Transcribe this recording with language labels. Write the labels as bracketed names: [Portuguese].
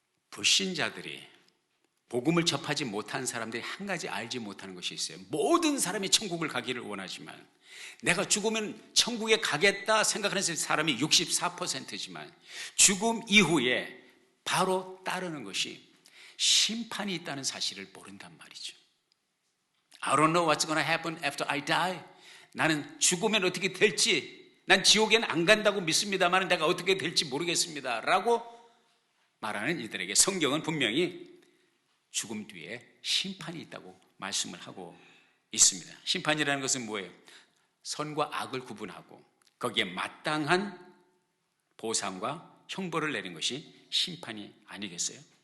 [Korean] 불신자들이, 복음을 접하지 못한 사람들이 한 가지 알지 못하는 것이 있어요. 모든 사람이 천국을 가기를 원하지만 내가 죽으면 천국에 가겠다 생각하는 사람이 64%지만 죽음 이후에 바로 따르는 것이 심판이 있다는 사실을 모른단 말이죠. [English] I don't know what's going to happen after I die. [Korean] 나는 죽으면 어떻게 될지, 난 지옥에는 안 간다고 믿습니다만 내가 어떻게 될지 모르겠습니다 라고 말하는 이들에게 성경은 분명히 죽음 뒤에 심판이 있다고 말씀을 하고 있습니다. 심판이라는 것은 뭐예요? 선과 악을 구분하고 거기에 마땅한 보상과 형벌을 내린 것이 심판이 아니겠어요?